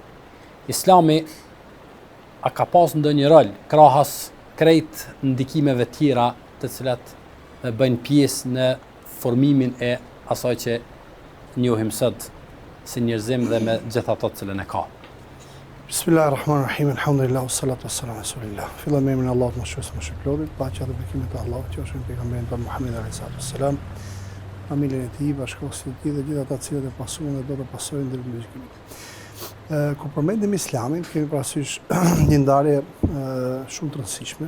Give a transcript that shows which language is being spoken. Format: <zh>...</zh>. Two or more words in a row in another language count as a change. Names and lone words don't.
<sq>Islami a ka pas ndonjë rol krahas krejt ndikimeve tjera të cilat bëjnë pjesë në formimin e asaj që njohim sot si njerëzim dhe me gjithë ato të cilën e ka.</sq> <ar>بسم الله الرحمن الرحيم. الحمد لله والصلاة والسلام على رسول الله.</ar> <sq>Fillon me emrin e Allahut, më shpëlodit, paqja dhe bekimet e Allahut, qofshin pejgamberin tonë Muhammed</sq> <ar>عليه الصلاة والسلام,</ar> <sq>familjen e tij, bashkëshortët e tij dhe gjithë ata të cilët e pasuan dhe do të pasojnë deri në gjykimin. Kur përmendim Islamin, kemi parasysh një ndarje shumë të rëndësishme.</sq>